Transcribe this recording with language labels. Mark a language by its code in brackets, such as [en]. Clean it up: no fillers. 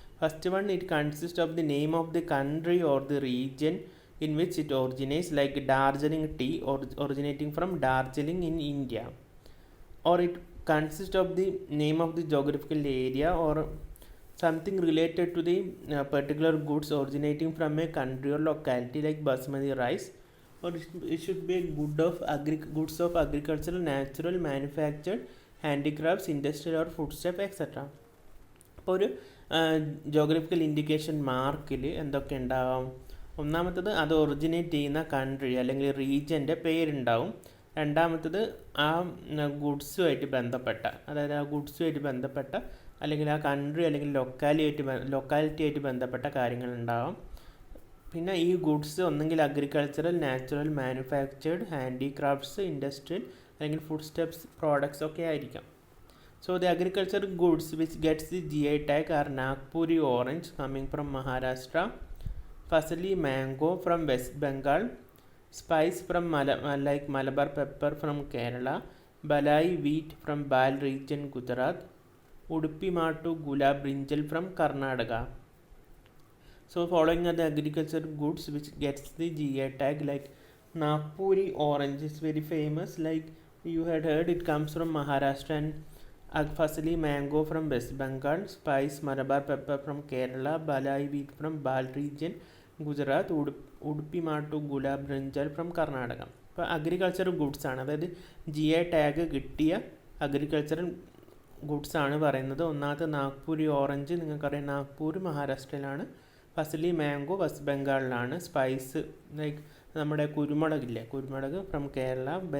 [en] First one, it consists of the name of the country or the region in which it originates, like Darjeeling tea originating from Darjeeling in India, or it consists of the name of the geographical area or something related to the particular goods originating from a country or locality like basmati rice, or it should be a goods of agricultural, natural, manufactured, handicrafts, industrial or foodstuff, etc. [ml] അപ്പോൾ ഒരു geographical indication മാർക്കിൽ എന്തൊക്കെ ഉണ്ടാവും? ഒന്നാമത്തത് അത് originate ചെയ്യുന്ന country അല്ലെങ്കിൽ റീജിയൻ്റെ പേരുണ്ടാവും. രണ്ടാമത്തത് ആ ഗുഡ്സുമായിട്ട് ബന്ധപ്പെട്ട, അതായത് ആ ഗുഡ്സുമായിട്ട് ബന്ധപ്പെട്ട അല്ലെങ്കിൽ ആ കൺട്രി അല്ലെങ്കിൽ ലൊക്കാലിറ്റി ആയിട്ട് ബന്ധപ്പെട്ട കാര്യങ്ങളുണ്ടാവും. പിന്നെ ഈ ഗുഡ്സ് ഒന്നെങ്കിൽ agricultural, natural, manufactured, handicrafts, industrial അല്ലെങ്കിൽ ഫുഡ് സ്റ്റെപ്സ് പ്രോഡക്ട്സ് ഒക്കെ ആയിരിക്കാം. [en] So the agricultural goods which gets the GI tag are Nagpuri orange coming from Maharashtra, Fasali mango from West Bengal, spice from like Malabar pepper from Kerala, Balai wheat from Bal region Gujarat, Udupi Mattu gulab brinjal from Karnataka. So following are the agricultural goods which gets the GI tag, like Nagpuri orange is very famous, like you had heard, it comes from Maharashtra and Firstly, mango from West Bengal, spice Malabar pepper from Kerala, Balai wheat from Bal region, Gujarat, Udupi Mattu Gulab Brinjal from Karnataka. [ml] ഇപ്പോൾ agriculture goods ആണ്, അതായത് GI tag കിട്ടിയ agricultural goods ആണ് പറയുന്നത്. ഒന്നാമത്തെ നാഗ്പൂരി orange, നിങ്ങൾക്കറിയാം Nagpur മഹാരാഷ്ട്രയിലാണ്. Firstly mango west ബംഗാളിലാണ്. Spice like നമ്മുടെ കുരുമുളകില്ലേ, കുരുമുളക് ഫ്രം കേരള.